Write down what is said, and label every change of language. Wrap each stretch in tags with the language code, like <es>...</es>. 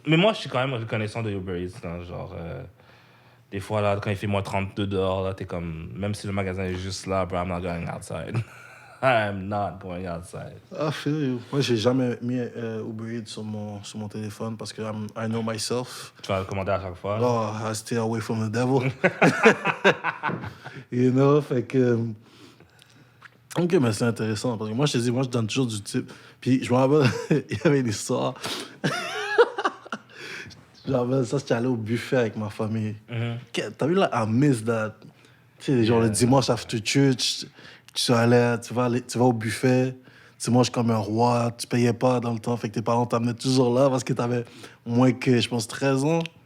<fr>Mais moi, je suis quand même reconnaissant de Uber Eats. Là, genre, des fois, là, quand il fait moins 32 dehors, là, t'es comme, même si le magasin est juste là,</fr> <en>bro, I'm not going outside. I'm not going outside. Ah, feel you.</en> <fr>Moi, j'ai jamais mis Uber Eats sur mon téléphone parce que</fr> <en>I know myself.</en> <fr>Tu vas le commander à chaque fois.</fr> <en>Oh, I stay away from the devil. You know, fait que...</en> <fr>Ok, mais c'est intéressant parce que moi, je te dis, moi, je donne toujours du type. Puis, je me rappelle, il y avait une histoire. Je me rappelle, ça, j'étais allé au buffet avec ma famille. T'as vu là,</fr> <en>I miss that.</en> <fr>Tu sais, genre le dimanche</fr> <en>after church,</en> <fr>tu vas au buffet, tu manges comme un roi, tu payais pas dans le temps, fait que tes parents t'amenaient toujours là parce que t'avais moins que, je pense, 13 ans.</fr>